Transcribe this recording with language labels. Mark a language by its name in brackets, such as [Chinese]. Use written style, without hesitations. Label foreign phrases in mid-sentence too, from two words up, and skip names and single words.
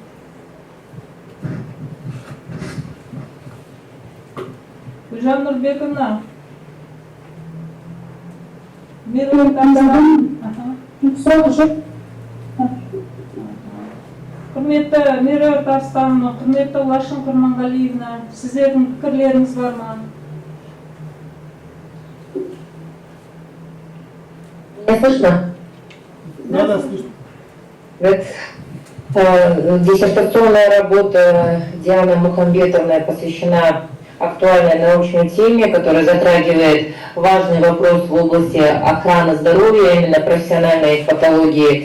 [Kazakh] Гүлжан Нұрбековна. Құрметті Меруерт Арыстанова, құрметті Лашын Құрманғалиевна, сіздердің пікірлеріңіз бар ма? [Russian] Меня слышно? Да, да, слышно. Диссертационная работа Дианы Мухамбетовны посвящена актуальной научной теме, которая затрагивает важный вопрос в области охраны здоровья, именно профессиональной патологии.